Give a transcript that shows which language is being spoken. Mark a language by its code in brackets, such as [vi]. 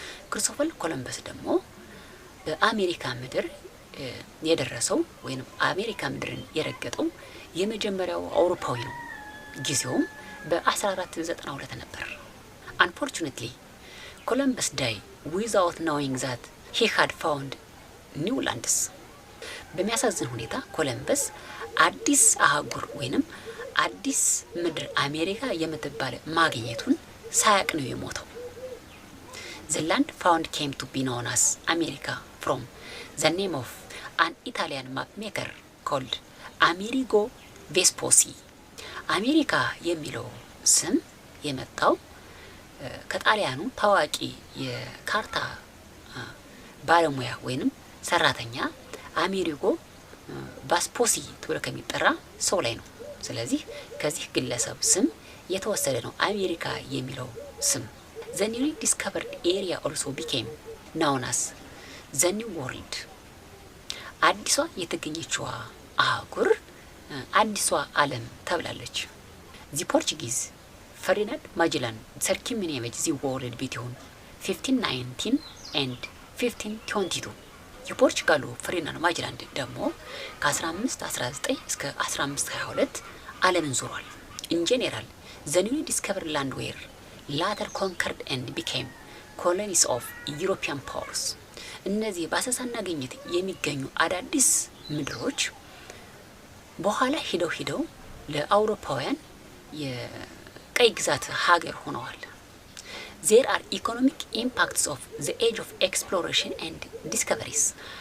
[am] ክሪስቶፈር ኮሎምበስ ደግሞ በአሜሪካ ምድር የደረሰው ወይም አሜሪካ ምድርን የረገጠው የመጀመሪያው አውሮፓዊ ነው። ጊዜውም በ1492 ነበር። [en] Unfortunately, Columbus died without knowing that he had found new lands. [am] በሚያሳዝን ሁኔታ ኮሎምበስ አዲስ አህጉር ወይንም አዲስ ምድር አሜሪካ የምትባል ማግኘቱን ሳያቅ ነው የሞተው። [en] The land found came to be known as America from the name of an Italian map maker called Amerigo Vespucci. [am] አሜሪካ የሚለው ስም የመጣው ከጣሊያኑ ታዋቂ የካርታ ባለሙያ ወይንም ሰራተኛ አሜሪጎ ቬስፑሲ ተብሎ ከሚጠራ ሰው ላይ ነው። ስለዚህ ከዚህ ግለሰብ ስም የተወሰደ ነው አሜሪካ የሚለው ስም። [en] The newly discovered area also became known as the New World. [am] አዲሷ የተገኘችዋ አህጉር አዲሷ ዓለም ተብላለች። [en] The Portuguese Ferdinand Magellan circumnavigated the world between 1519 and 1522. [am] የፖርቹጋሉ ፈርዲናንድ ማጀላን ደግሞ ከ1519 እስከ 1522 ዓለምን ዞሯል። [en] In general, the newly discovered land were later conquered and became colonies of European powers. [am] እነዚህ በአሰሳና ግኝት የሚገኙ አዳዲስ ምድሮች በኋላ ሂደው ለአውሮፓውያን የቀይ ግዛት ሀገር ሆነዋል። [en] There are economic impacts of the age of exploration and discoveries.